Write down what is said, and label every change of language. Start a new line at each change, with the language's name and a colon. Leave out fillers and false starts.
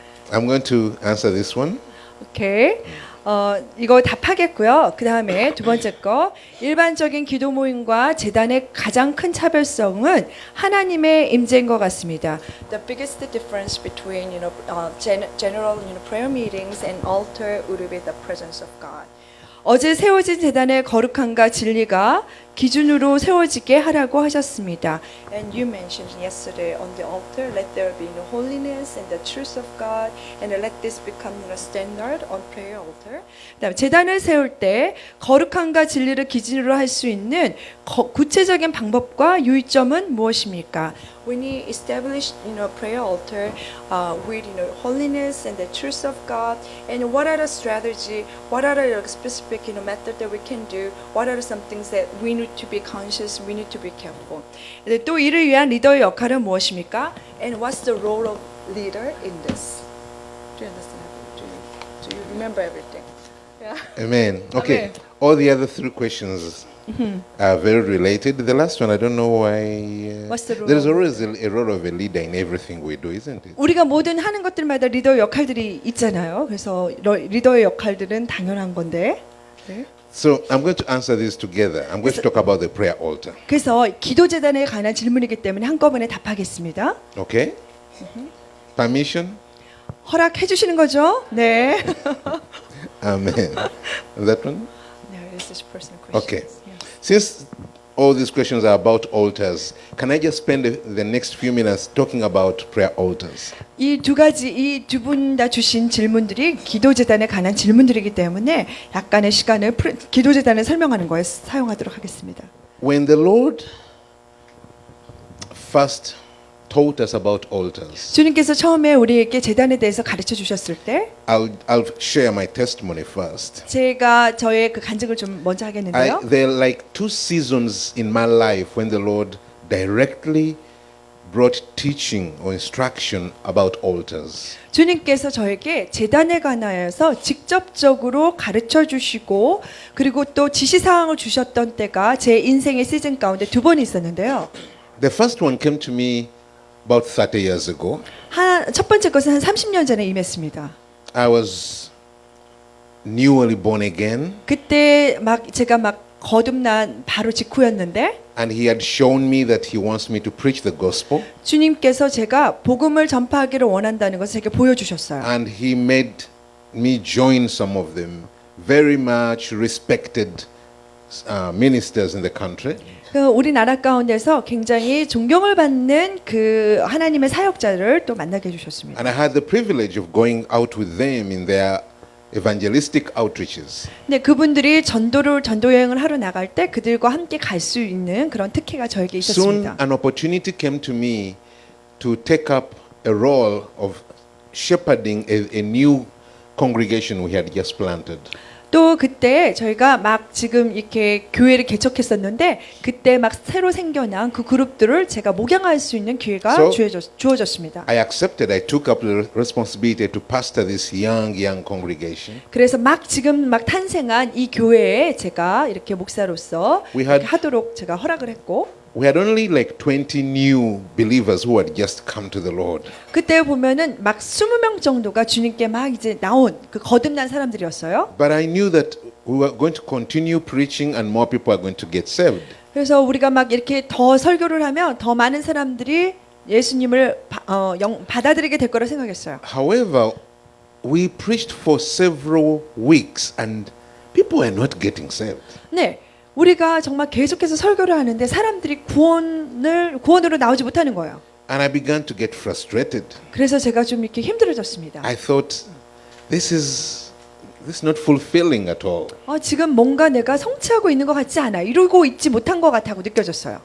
English: I'm going to answer this one.
Korean: 오케이. 이거 답하겠고요. 그 다음에 두 번째 거 일반적인 기도 모임과 재단의 가장 큰 차별성은 하나님의 임재인 것 같습니다.
English: The biggest difference between general prayer meetings and altar would be the presence of God.
Korean: 어제 세워진 재단의 거룩함과 진리가 기준으로 세워지게 하라고 하셨습니다.
English: And you mentioned yesterday on the altar, let there be no holiness and the truth of God, and let this become a standard on prayer altar.
Korean: 그다음에 재단을 세울 때 거룩함과 진리를 기준으로 할 수 있는 구체적인 방법과 유의점은 무엇입니까?
English: When we establish, prayer altar with, holiness and the truth of God, and what are the strategy, what are the specific, method that we can do, what are some things that we need to be conscious, we need to be careful.
Korean: 또 이를 위한 리더의 역할은 무엇입니까?
English: And what's the role of leader in this? Do you understand? Do you remember everything? Yeah. Amen. Okay. Amen. All the other three questions are very related. The last one, I don't know why. What's the role There is of always a role of a leader in everything we do, isn't it?
Korean: 우리가 모든 하는 것들마다 리더의 역할들이 있잖아요. 그래서 리더의 역할들은 당연한 건데. 네.
English: So I'm going to answer this together. I'm going to talk about the prayer altar.
Korean: 그래서 기도 재단에 관한 질문이기 때문에 한꺼번에 답하겠습니다.
English: Okay? Permission?
Korean: 허락해 주시는 거죠? 네.
English: Amen. That one? No, this is personal questions. Okay. Yeah. Since all these questions are about altars, can I just spend the next few minutes talking about prayer altars?
Korean: 이 두 가지 이 두 분 다 주신 질문들이 기도 재단에 관한 질문들이기 때문에 약간의 시간을 기도 재단을 설명하는 거에 사용하도록 하겠습니다.
English: When the Lord first taught us about altars,
Korean: 주님께서 처음에 우리에게 재단에 대해서 가르쳐 주셨을 때
English: I'll share my testimony first.
Korean: 제가 저의 그 간증을 좀 먼저 하겠는데요.
English: There are like two seasons in my life when the Lord directly brought teaching or instruction about altars.
Korean: 주님께서 저에게 재단에 관하여서 직접적으로 가르쳐 주시고 그리고 또 지시 사항을 주셨던 때가 제 인생의 시즌 가운데 두 번 있었는데요.
English: The first one came to me about 30 years ago.
Korean: 첫 번째 것은 한 30년 전에 임했습니다.
English: I was newly born again,
Korean: 그때 제가 거듭난 바로 직후였는데
English: and He had shown me that He wants me to preach the gospel,
Korean: 주님께서 제가 복음을 전파하기를 원한다는 것을 제게 보여주셨어요.
English: and He made me join some of them very much respected ministers in the country.
Korean: 그 우리나라 가운데서 굉장히 존경을 받는 그 하나님의 사역자를 또 만나게 해주셨습니다.
English: And I had the privilege of going out with them in their evangelistic outreaches.
Korean: 네, 그분들이 전도 여행을 하러 나갈 때 그들과 함께 갈 수 있는 그런 특혜가 저에게
English: Soon
Korean: 있었습니다.
English: an opportunity came to me to take up a role of shepherding a new congregation we had just planted.
Korean: 또 그때 저희가 지금 이렇게 교회를 개척했었는데 그때 새로 생겨난 그 그룹들을 제가 목양할 수 있는 기회가 주어졌습니다.
English: I accepted. I took up the responsibility to pastor this young congregation.
Korean: 그래서 지금 탄생한 이 교회에 제가 이렇게 목사로서 이렇게 하도록 제가 허락을 했고.
English: We had only like 20 new believers who had just come to the Lord.
Korean: 그때 보면은 20명 정도가 주님께 이제 나온 그 거듭난 사람들이었어요.
English: But I knew that we were going to continue preaching and more people are going to get saved.
Korean: 그래서 우리가 이렇게 더 설교를 하면 더 많은 사람들이 예수님을 받아들이게 될 거라 생각했어요.
English: However, we preached for several weeks and people were not getting saved.
Korean: 네. 우리가 정말 계속해서 설교를 하는데 사람들이 구원으로 나오지 못하는 거예요.
English: And I began to get frustrated.
Korean: 그래서 제가 좀 이렇게 힘들어졌습니다.
English: I thought this is not fulfilling at all.
Korean: 지금 뭔가 내가 성취하고 있는 것 같지 않아. 이루고 있지 못한 것 같다고 느껴졌어요.